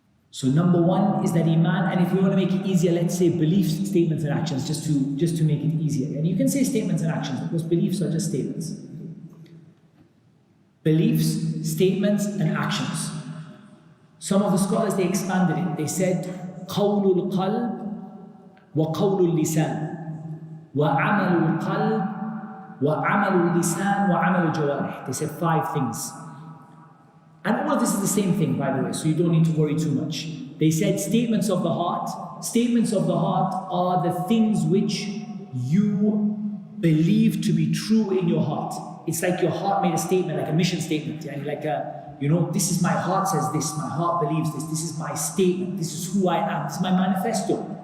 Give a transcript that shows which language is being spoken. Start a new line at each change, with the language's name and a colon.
English: So number one is that iman, and if we want to make it easier, let's say beliefs, statements and actions, just to make it easier. And you can say statements and actions because beliefs are just statements. Beliefs, statements and actions. Some of the scholars, they expanded it. They said,
Arabic: قَوْلُ الْقَلْبِ وَقَوْلُ اللِّسَانِ وَعَمَلُ الْقَلْبِ وَعَمَلُ اللِّسَانِ وَعَمَلُ الْجَوَارِحِ.
English: They said 5 things. And all of this is the same thing, by the way, so you don't need to worry too much. They said statements of the heart. Statements of the heart are the things which you believe to be true in your heart. It's like your heart made a statement, like a mission statement. And like this is my heart says this, my heart believes this, this is my statement, this is who I am, this is my manifesto.